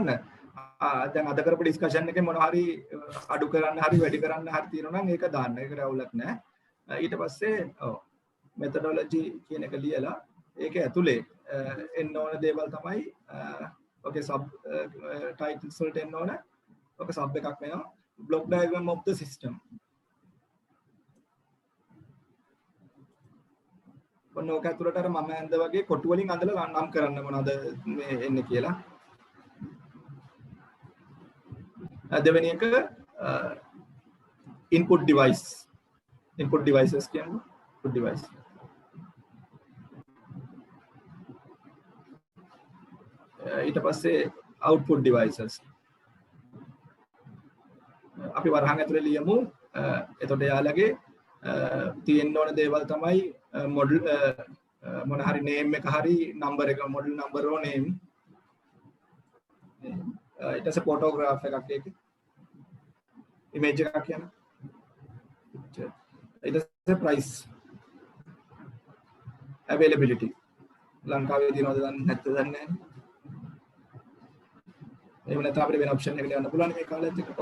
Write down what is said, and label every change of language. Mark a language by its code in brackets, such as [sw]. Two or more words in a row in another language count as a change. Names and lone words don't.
[si] දැන් අද කරපු ඩිස්කෂන් එකේ මොනවා හරි අඩු කරන්න හරි වැඩි කරන්න හරි තියෙනවා නම් ඒක දාන්න. ඒකට අවුලක් නැහැ. ඊට පස්සේ ඔව් මෙතඩොලොජි කියන එක ලියලා ඒක ඇතුලේ එන්න ඕන දේවල් තමයි ඔකේ [en] sub titles [si] වලට එන්න ඕන. ඔක සබ් එකක් වෙනවා. [en] block diagram of the system. [si] ඔන්න ඔක ඇතුළට අර මම ඇඳ වගේ කොටු වලින් අඳලා නම් කරන්න මොනවද මේ එන්නේ කියලා. දෙවෙනි එක [en] input device. input devices කියන්නේ input device. [si] ඊට පස්සේ [en] output devices. [si] අපි වරහන් ඇතුලේ ලියමු. එතකොට යාළගේ තියෙන්න ඕන දේවල් තමයි model මොන හරි name එක හරි number එක [en] model number or name. [si] ඊට පස්සේ photograph එකක් ඒක. image එකක් කියන්නේ. ඊට පස්සේ price. availability. ලංකාවේ දිනවද දන්නේ නැත්ද දන්නේ නැහැ. එහෙම නැත්නම් අපිට වෙන ඔප්ෂන් එකකට යන්න පුළුවන් මේ කාලෙත් එක.